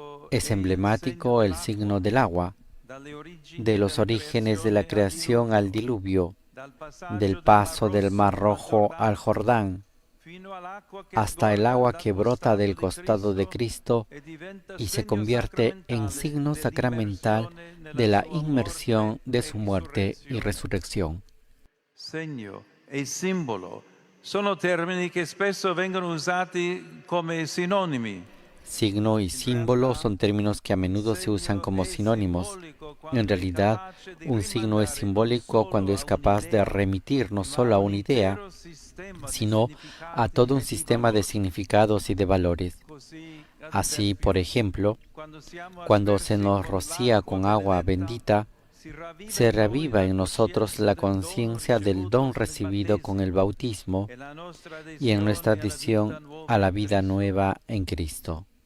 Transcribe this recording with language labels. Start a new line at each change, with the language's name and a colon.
Spanish: Es emblemático el signo del agua, de los orígenes de la creación al diluvio, del paso del Mar Rojo al Jordán, hasta el agua que brota del costado de Cristo y se convierte en signo sacramental de la inmersión de su muerte y resurrección.
Italian: Segno e simbolo sono termini che spesso vengono usati come sinonimi.
Spanish: Signo y símbolo son términos que a menudo se usan como sinónimos. En realidad, un signo es simbólico cuando es capaz de remitir no solo a una idea, sino a todo un sistema de significados y de valores. Así, por ejemplo, cuando se nos rocía con agua bendita, se reaviva en nosotros la conciencia del don recibido con el bautismo y en nuestra adhesión a la vida nueva en Cristo.